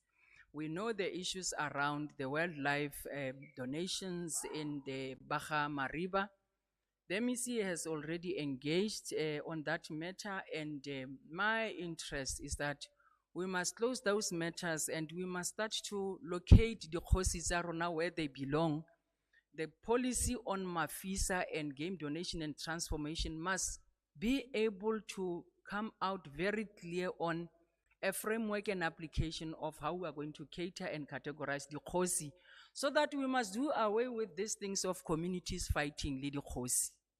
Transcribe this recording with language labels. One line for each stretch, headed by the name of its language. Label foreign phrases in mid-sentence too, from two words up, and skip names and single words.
English: We know the issues around the wildlife donations in the Baja Mariba. The MEC has already engaged on that matter, and my interest is that we must close those matters and we must start to locate the
Tswana: Kgosi tsa rona
English: where they belong. The policy on Mafisa and game donation and transformation must be able to come out very clear on a framework and application of how we are going to cater and categorize the Kgosi, so that we must do away with these things of communities fighting the Kgosi.